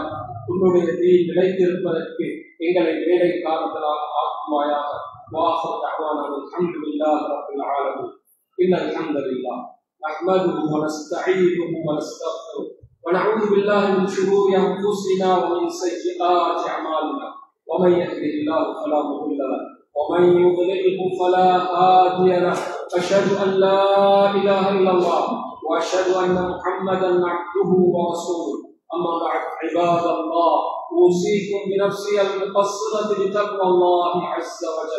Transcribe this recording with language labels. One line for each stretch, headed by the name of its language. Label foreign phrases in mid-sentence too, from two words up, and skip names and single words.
Tamil: உன்னுடைய தீ நிலைத்திருப்பதற்கு எங்களை வேலைக்காரர்களாக ஆக்குவாயாக.
Arabic: وآخر دعوانا الحمد لله رب العالمين. إن الحمد لله نحمده ونستعينه ونستغفره ونعوذ بالله من شرور أنفسنا ومن سيئات أعمالنا. ومن يهده الله فلا مضل له ومن يضلله فلا هادي له. أشهد أن لا إله إلا الله وأشهد أن محمدا عبده ورسوله. أما بعد، عباد الله، أوصيكم بنفسي المقصرة بتقوى الله عز وجل.